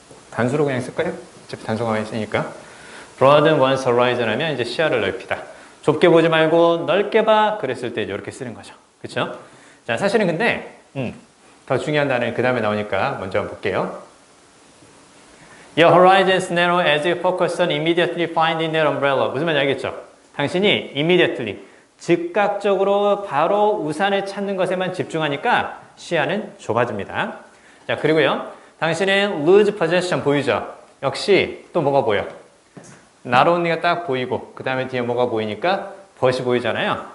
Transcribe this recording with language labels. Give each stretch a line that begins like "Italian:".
Korean: 단수로 그냥 쓸까요? 어차피 단수가 있으니까.
English: broaden one's horizon
Korean: 하면 이제 시야를 넓히다. 좁게 보지 말고 넓게 봐. 그랬을 때 이렇게 쓰는 거죠. 그렇죠? 자, 사실은 근데 더 중요한 단어는 그 다음에 나오니까 먼저 한번 볼게요.
English: Your horizons narrow as you focus on immediately finding that umbrella.
Korean: 무슨 말인지 알겠죠? 당신이 immediately 즉각적으로 바로 우산을 찾는 것에만 집중하니까 시야는 좁아집니다. 자, 그리고요. 당신의 lose possession 보이죠? 역시 또 뭐가 보여? not only가 딱 보이고 그 다음에 뒤에 뭐가 보이니까 벗이 보이잖아요.